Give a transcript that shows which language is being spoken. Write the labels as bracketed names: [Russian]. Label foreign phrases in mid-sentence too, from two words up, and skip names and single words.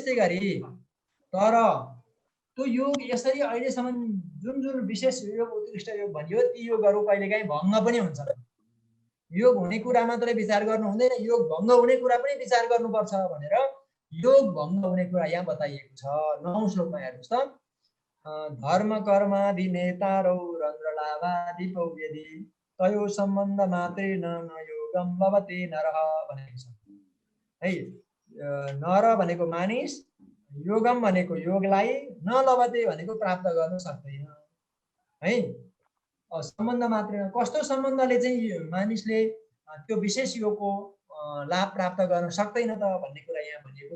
[Nepali] अब त्यस्तै गरी तर त्यो योग यसरी अहिलेसम्म जुन जुन विशेष योग उत्कृष्ट योग भनियो ती योगहरू कहिलेकाहीँ भङ्ग पनि हुन्छ। योग हुने कुरा मात्रै विचार गर्नु हुँदैन, योग भङ्ग हुने कुरा पनि विचार गर्नुपर्छ भनेर योग भङ्ग हुने कुरा यहाँ बताइएको छ। 9औं श्लोकमा हेर्नुहोस् त। [Sanskrit] धर्म कर्मादि नेतारौ रन्ध्र लाभादि पौयदि तयो सम्बन्ध मात्रेन न योगम लभते नरः [Nepali] भनेको छ है। नर भनेको मानिस, योगम भनेको योगलाई, नलभते भनेको प्राप्त गर्न सक्दैन है। सम्बन्ध मात्रेन कस्तो सम्बन्धले चाहिँ मानिसले त्यो विशेष योगको लाभ प्राप्त गर्न सक्दैन त भन्ने कुरा यहाँ भनिएको छ।